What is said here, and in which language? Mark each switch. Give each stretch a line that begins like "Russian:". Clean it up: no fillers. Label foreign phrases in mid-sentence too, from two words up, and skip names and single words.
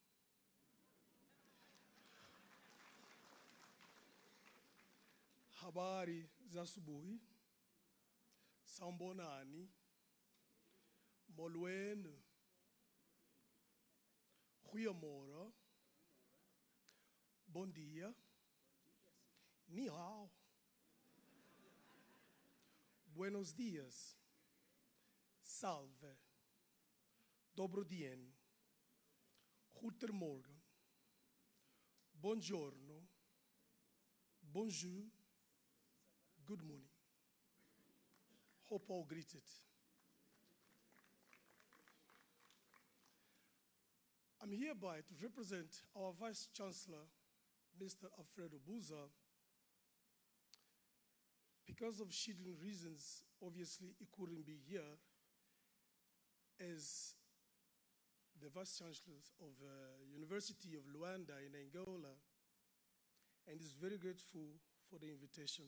Swahili: habari za asubuhi, sambonani, molweni,
Portuguese: goeiemorgen, bon dia,
Chinese: ni hao,
Spanish: buenos dias, salve,
Russian: dobro dien,
Spanish: goedemorgen, buongiorno, bonjour,
English: good morning. Hope all greeted. I'm hereby to represent our Vice Chancellor, Mr. Alfredo Buza. Because of scheduling reasons, obviously he couldn't be here as the Vice Chancellor of the University of Luanda in Angola, and is very grateful for the invitation.